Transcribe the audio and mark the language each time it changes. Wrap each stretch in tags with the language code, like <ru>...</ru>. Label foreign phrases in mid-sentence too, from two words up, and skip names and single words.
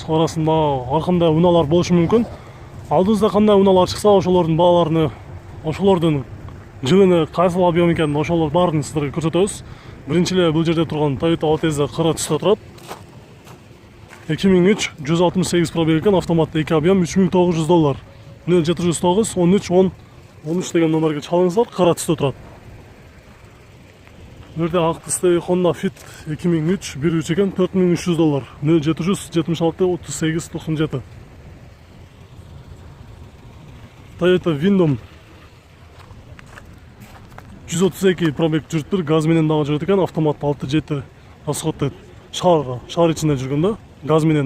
<ky>Арасында ар кандай унаалар болушу мүмкүн. Алдыбызда кандай унаалар чыкса, ошолордун бааларını, ошолордун жылыны кайсыл объем экенин, ошолор баарын силерге көрсөтөбүз. Биринчи эле бул жерде турган Toyota Altez'de кара түстө турат. 2003 168 пробег екен, автоматты 2 объем $3900. 0709 13 10 13 деген номерге чалыңыздар, кара түстө турат. Бирде ак түсте Honda Fit 2003 1.3 екен, $4300. 0776 38 97. Toyota Windom 132 пробег жүрүптүр, газ менен дагы жүрөт экен, автоматты 6-7 расходты шаар ичинде жүргөн да. Газ менен.</ky>